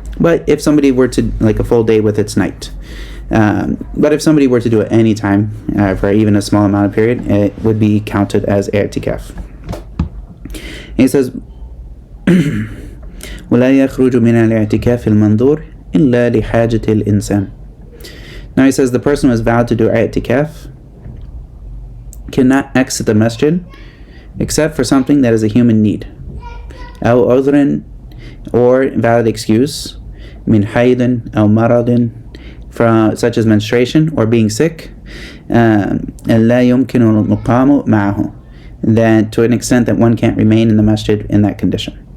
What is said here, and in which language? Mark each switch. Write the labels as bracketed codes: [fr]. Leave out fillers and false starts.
[en] But if somebody were to, like, a full day with its night, but if somebody were to do it any time for even a small amount of period, it would be counted as i'tikaf. He says, [ar] ولا يخرج من الاعتكاف المنظور إلا لحاجة الإنسان. [en] Now he says the person who is vowed to do i'tikaf cannot exit the masjid except for something that is a human need, [ar] أو عذر, [en] or valid excuse, [ar] من حيض أو مرض, [en] from such as menstruation or being sick, [ar] لا يمكن المقام معه, [en] that to an extent that one can't remain in the masjid in that condition.